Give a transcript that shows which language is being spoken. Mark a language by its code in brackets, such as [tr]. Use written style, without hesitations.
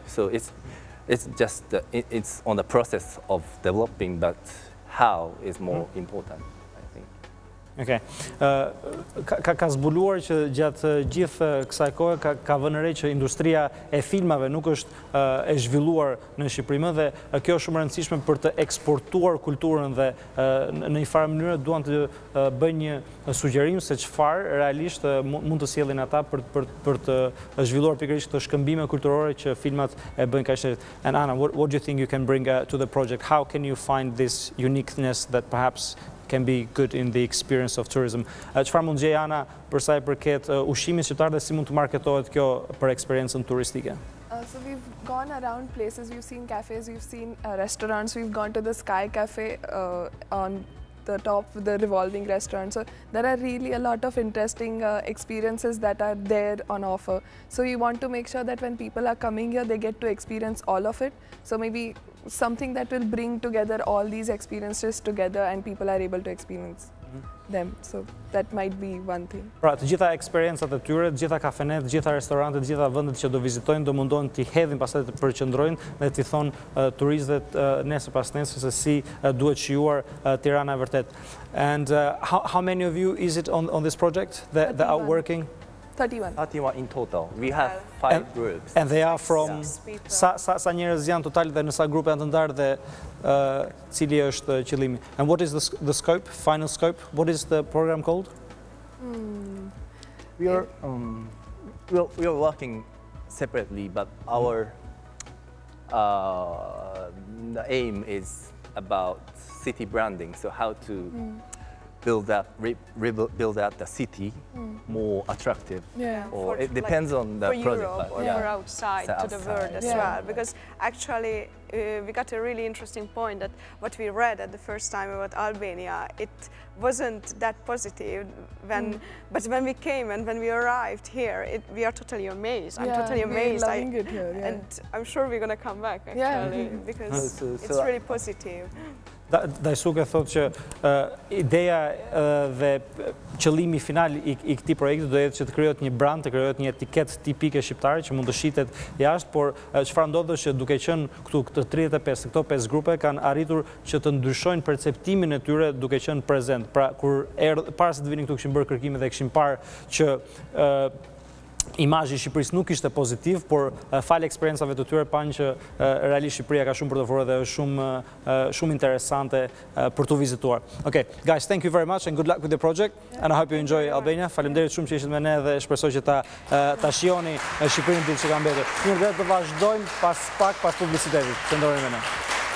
[en] So it's just it's on the process of developing, but how is more important, I think. Okay. [sq] Ka zbuluar që gjatë gjithë kësaj kohe ka vënë re që industria e filmave nuk është e zhvilluar në Shqipëri më dhe kjo është shumë e rëndësishme për të eksportuar kulturën dhe në një farë mënyrë duan të bëjnë një sugjerim se çfarë realisht mund të sjellin ata për të zhvilluar pikërisht këto shkëmbime kulturore që filmat e bëjnë kaq të. [en] And Anna, what do you think you can bring to the project? How can you find this uniqueness that perhaps can be good in the experience of tourism? [sq] Çfarë mund gjej Ana për sa i përket ushqimit shqiptar dhe si mund të marketohet kjo për eksperiencën turistike? [en] So we've gone around places, we've seen cafes, we've seen restaurants, we've gone to the Sky Cafe on the top, the revolving restaurant. So there are really a lot of interesting experiences that are there on offer. So we want to make sure that when people are coming here, they get to experience all of it. So maybe something that will bring together all these experiences together and people are able to experience them. So that might be one thing. [sq] Pra, të gjitha eksperiencat e tyre, të gjitha kafenet, të gjitha restorantet, të gjitha vendet që do vizitojnë do mundohen t'i hedhin pastaj të përqendrojnë dhe t'i thonë turistëve nesër pas nesër se si duhet shijuar Tirana e vërtet. [en] And how many of you is it on this project that are working? 31. 31 in total. We have 5 groups. And they are from [sq] sa njerëz janë total dhe në sa grupe janë të ndarë dhe cili është qëllimi? [en] And what is the scope, final scope? What is the program called? We are working separately, but our the aim is about city branding. So how to build up the city more attractive. Yeah. Or it depends on the for project. Europe or for outside to the world as well. Because actually we got a really interesting point that what we read at the first time about Albania, it wasn't that positive but when we came and when we arrived here, we are totally amazed. I'm totally amazed. We're loving it here, and I'm sure we're going to come back actually because it's really positive. [sq] Dajsuke thot që ideja dhe qëllimi final i këtij projekti do jetë që të krijohet një brand, të krijohet një etiket tipike shqiptare që mund të shitet jashtë, por çfarë ndodh është që duke qenë këtu këto 35, këto 5 grupe kanë arritur që të ndryshojnë perceptimin e tyre duke qenë prezent. Pra kur para se të vinin këtu kishin bërë kërkime dhe kishin parë që imazhi i Shqipërisë nuk ishte pozitiv, por falë eksperiencave të tyre panë që realisht Shqipëria ka shumë për të ofruar dhe është shumë interesante për tu vizituar. [en] Okay, guys, thank you very much and good luck with the project and I hope you enjoy Albania. [sq] Faleminderit shumë që ishit me ne dhe shpresoj që ta shihoni Shqipërinë ditë që ka mbetur. Mirë, dhe të vazhdojmë pas publicitetit. Qëndroni me ne.